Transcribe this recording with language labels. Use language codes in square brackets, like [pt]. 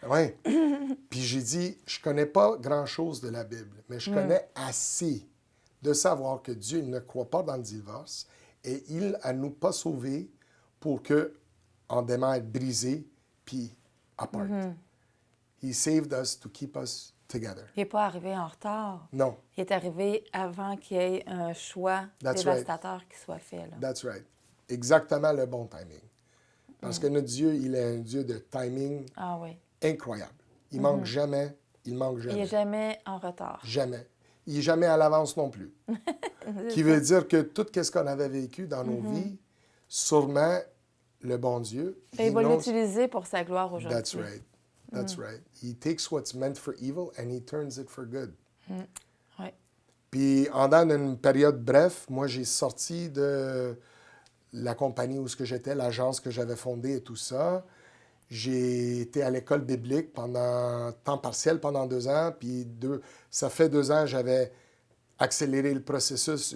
[fr] Oui. Puis j'ai dit, je connais pas grand-chose de la Bible, mais je connais assez de savoir que Dieu ne croit pas dans le divorce et il ne nous pas sauvés pour qu'on demeure être brisés puis [en] apart. He saved us to keep us together. [fr] Il n'est pas arrivé en retard. Non. Il est arrivé avant qu'il y ait un choix dévastateur qui soit fait. Là. [en] That's right. [fr] Exactement le bon timing. Parce que notre Dieu, il est un Dieu de timing incroyable. Il manque jamais. Il manque jamais. Il n'est jamais en retard. Jamais. Il n'est jamais à l'avance non plus. Qui veut dire que tout ce qu'on avait vécu dans nos vies, sûrement, le bon Dieu... Il va l'utiliser pour sa gloire aujourd'hui. [en] That's right. That's right. He takes what's meant for evil and he turns it for good. [fr] Oui. Puis, en dans une période bref, moi, j'ai sorti de la compagnie où j'étais, l'agence que j'avais fondée et tout ça. J'ai été à l'école biblique pendant temps partiel pendant 2 ans. Puis, ça fait 2 ans, j'avais accéléré le processus.